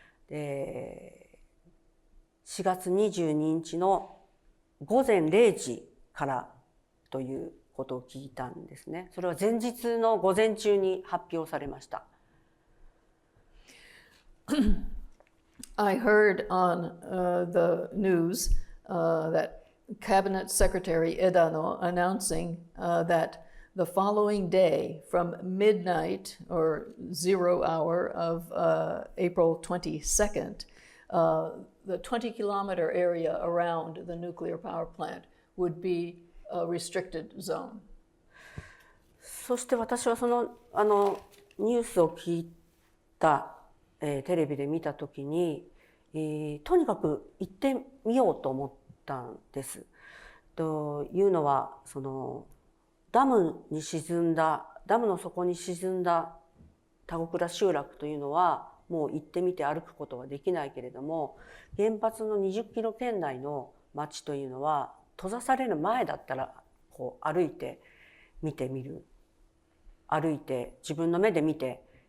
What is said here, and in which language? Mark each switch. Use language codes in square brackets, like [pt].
[ja] 4月22日の午前0時からということを聞いたんですね。それは前日の午前中に発表されました。 [en] I heard on the news that Cabinet Secretary Edano announcing that the following day from midnight or 0 hour of April 22nd, the 20-kilometer area around the nuclear power plant would be a restricted zone. [ja] そして私はそのニュースを聞いた、テレビで見たときに、とにかく行ってみようと思ったんです。というのはそのダムの底に沈んだ田子倉集落というのはもう行ってみて歩くことはできないけれども、原発の20キロ圏内の町というのは閉ざされる前だったらこう歩いて見てみる、歩いて自分の目で見て、